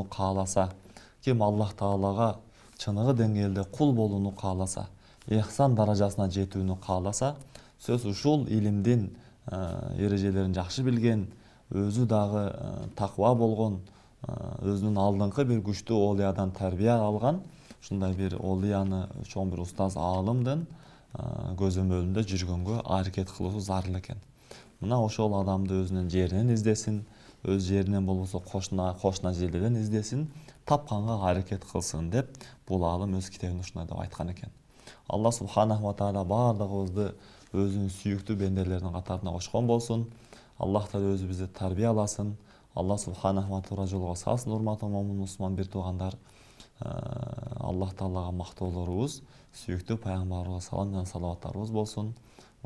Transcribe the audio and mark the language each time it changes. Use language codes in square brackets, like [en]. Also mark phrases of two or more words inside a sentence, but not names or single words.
[ky] кааласа, ким Аллах Таалага чыныгы деңгээлде кул болууну кааласа, ихсан даражасына жетүүнү кааласа, сөз ушул илимдин эрежелерин жакшы билген, өзү дагы таква болгон, өзүнүн алдыңкы бир күчтүү олиядан тарбия алган ушундай бир олияны чоң бир устаз аалымдын көзөмөлүндө жүргөнгө аракет кылуу зарыл экен. Мына ошол адамды өзүнүн жеринен издесин, өз жеринен болбосо кошуна жерлерден издесин, тапканга аракет кылсын деп бул аалым өз китебинде ушундай деп айткан экен. [ar] الله سبحانه وتعالى [ky] баардыгыбызды өзүнүн сүйүктүү бенделеринин катарына кошкон болсун. Аллах Таala өзү бизди тарбияласын. [ar] الله سبحانه و [ky] туура жолго салсын. Урматтуу момун мусулман бир туугандар, Аллах Таалага мактоолорубуз сүйүктүү пайгамбарыбызга салам жана салаваттарыбыз болсун.